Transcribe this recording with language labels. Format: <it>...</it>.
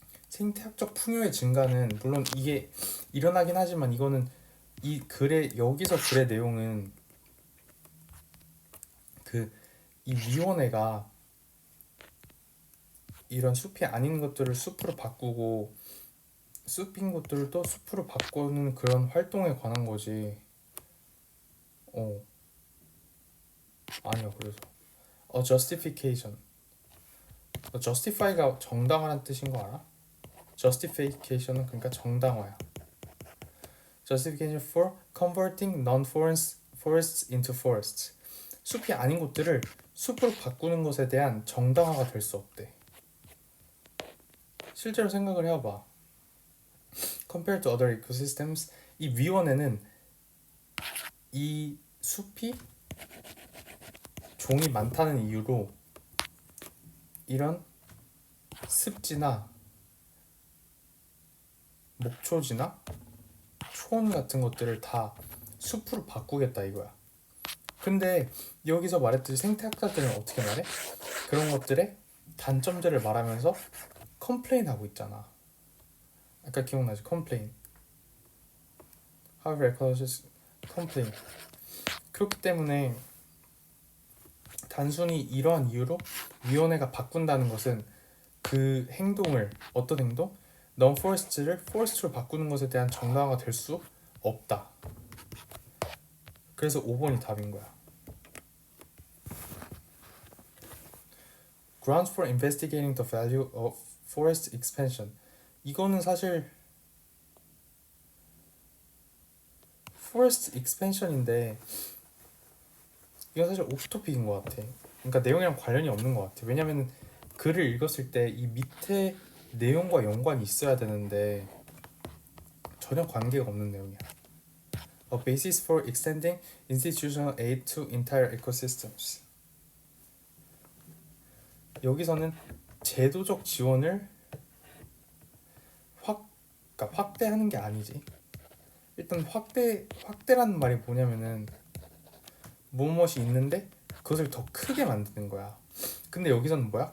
<ko>생태학적 풍요의 증가는 물론 이게 일어나긴 하지만 이거는 이 글의 여기서 글의 내용은 이 위원회가 이런 숲이 아닌 것들을 숲으로 바꾸고 숲인 것들을 또 숲으로 바꾸는 그런 활동에 관한 거지. 아니야. 그래서 justification. justify가 정당화라는 뜻인 거 알아? justification은 그러니까 정당화야.</ko> <en>justification for converting non-forests into forests.</en> <ko>숲이 아닌 곳들을 숲으로 바꾸는 것에 대한 정당화가 될 수 없대. 실제로 생각을 해봐.</ko> <en>Compared to other ecosystems,</en> <ko>이 위원회는 이 숲이 종이 많다는 이유로 이런 습지나 목초지나 초원 같은 것들을 다 숲으로 바꾸겠다 이거야. 근데 여기서 말했듯이 생태학자들은 어떻게 말해? 그런 것들의 단점들을 말하면서 컴플레인 하고 있잖아. 아까 기억나지? 컴플레인.</ko> <en>However, ecologists complain.</en> <ko>그렇기 때문에 단순히 이러한 이유로 위원회가 바꾼다는 것은 그 행동을 어떤 행동? non-forest를 forest로 바꾸는 것에 대한 정당화가 될 수 없다. 그래서 5번이 답인 거야.</ko> <en>Grounds for investigating the value of forest expansion.</en> <ko>이거는 사실 forest expansion인데 이건 사실 오프토픽인 것 같아. 그러니까 내용이랑 관련이 없는 것 같아. 왜냐면 글을 읽었을 때 이 밑에 내용과 연관이 있어야 되는데 전혀 관계가 없는 내용이야.</ko> <en>A basis for extending institutional aid to entire ecosystems.</en> <ko>여기서는 제도적 지원을 그러니까 확대하는 게 아니지. 일단 확대라는 말이 뭐냐면은 무엇이 있는데 그것을 더 크게 만드는 거야. 근데 여기서는 뭐야?</ko>